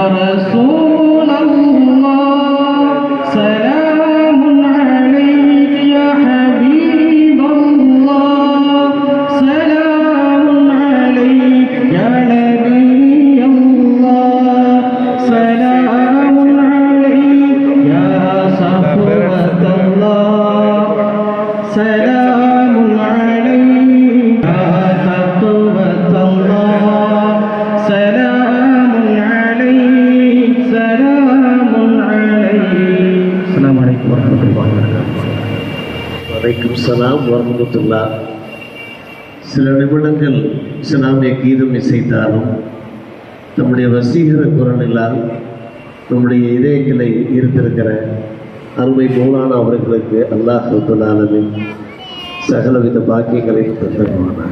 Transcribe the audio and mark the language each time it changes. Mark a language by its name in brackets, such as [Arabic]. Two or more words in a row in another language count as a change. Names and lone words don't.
[Arabic] رسول الله سلام عليك يا حبيب الله سلام عليك يا نبي الله سلام عليك يا صفوة الله سلام عليك يا تقوة الله سلام عليك سلام عليك السلام عليكم ورحمة الله وبركاته وعليكم السلام ورحمة الله. [Tamil] சில நிமிடங்கள் இஸ்லாமிய கீதம் இசைத்தாலும் நம்முடைய வசீகர குரலிலால் நம்முடைய இதயங்களை ஈர்த்திருக்கிற அருமை மௌலானா அவர்களுக்கு அல்லாஹ் [Arabic] رب العالمين [Tamil] சகலவித பாக்கியங்களை தந்தருவானாக.